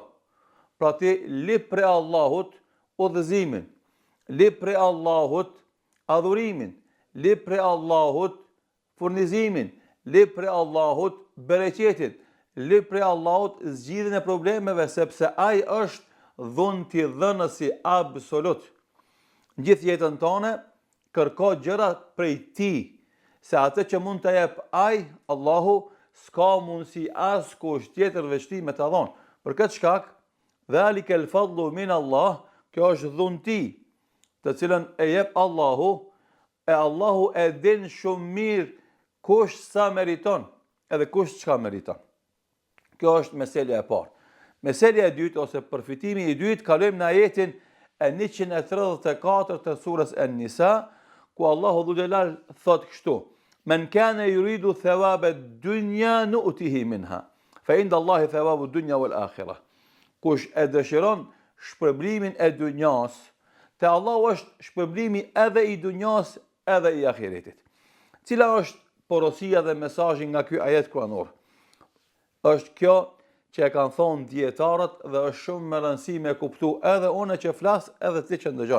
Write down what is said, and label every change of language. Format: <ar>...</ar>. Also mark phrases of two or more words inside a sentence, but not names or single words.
<sq>Pra ti lip pre Allahut udhëzimin, lip pre Allahut adhurimin, lip pre Allahut furnizimin, lip pre Allahut bereqetin, lip pre Allahut zgjidhjen e problemeve, sepse ai është dhunti dhënësi absolut. Gjithë jetën tonë kërko gjëra prej ti, se atë që mund të jep ai, Allahu, s'ka mundësi as kush tjetër veçti me të dhonë. Për këtë shkak,</sq> <ar>ذلك الفضل من الله,</ar> <sq>kjo është dhunti, të cilën e jep Allahu, e Allahu e din shumë mirë kush sa meriton, edhe kush çka meriton. Kjo është meselja e parë. Meselja e dytë, ose përfitimi i dytë, kalojmë në ajetin e 134 të surës An-Nisa, ku Allahu</sq> <ar>ذو الجلال</ar> <sq>thot kështu:</sq> <ar>"من كان يريد ثواب الدنيا نؤته منها فعند الله ثواب الدنيا والآخرة."</ar> <sq>Kush e dëshiron shpërblimin e dunjas, te Allahu është shpërblimi edhe i dunjas edhe i ahiretit. Cila është porosia dhe mesazhi nga ky ajet kuranor? Është kjo që e kanë thonë dietarët dhe është shumë me rëndësi me kuptu edhe une që flas edhe ti që ndëgjon.</sq>